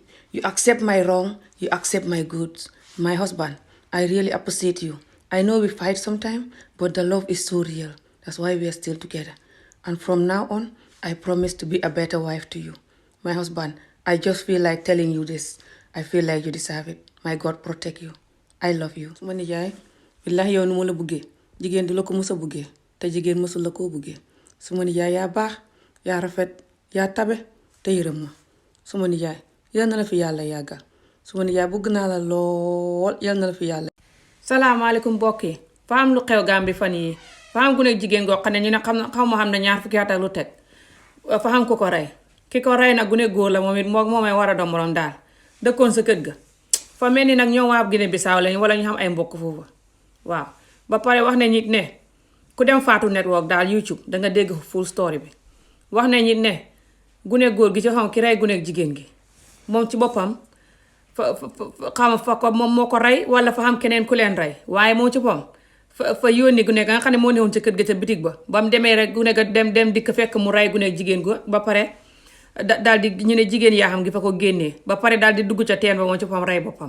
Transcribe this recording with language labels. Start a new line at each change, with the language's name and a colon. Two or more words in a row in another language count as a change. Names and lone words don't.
English: You accept my wrong, you accept my goods. My husband, I really appreciate you. I know we fight sometimes, but the love is so real. That's why we are still together. And from now on, I promise to be a better wife to you. My husband, I just feel like telling you this. I feel like you deserve it. My God protect you. I love you.
Wolof: Suma nijaay, billahi yow nu ma la buggee jigéen du la ko mës a buggee te jigéen mësul la koo buggee. Suma nijaay yaa baax, yaa rafet, yaa tabe te yërëm ma. Suma nijaay, yal na la fi yàlla yàggal. Suma nijaay bëgg naa la lool, yal na la fi yàlla. Salaamaaleykum mbokk yi. Fa am lu xew Gàmbi fan yi. Fa am gune jigéen goo xam ne ñu ne xam ne ñaar fukki at ak lu teg. Fa am ku ko rey. Ki ko rey nag gune góor la moom it moomay war a doom morom daal. Dëkkoon sa kër ga. Fa mel ni nag ñoom waa Guinée Bissau lañu wala ñu xam ay mbokk foofu. Waaw. Ba pare wax ne nit ne ku dem Faatu Network daal YouTube danga dégg
English: full story
Wolof: bi. Wax ne nit ne gune góor gi ci xam ki rey gune jigéen gi. Moom ci boppam fa ko moom moo ko rey wala fa xam keneen ku leen rey. Waaye moom ci boppam fa yónni gune ga nga xam ne moo newoon ca kër ga ca bitig ba. Ba mu demee rek gune ga dem dikk fekk mu rey gune jigéen go ba pare daal di ñu ne jigéen yaa xam gi fa ko génnee ba pare daal di dugg ca teen ba moom ci boppam rey boppam.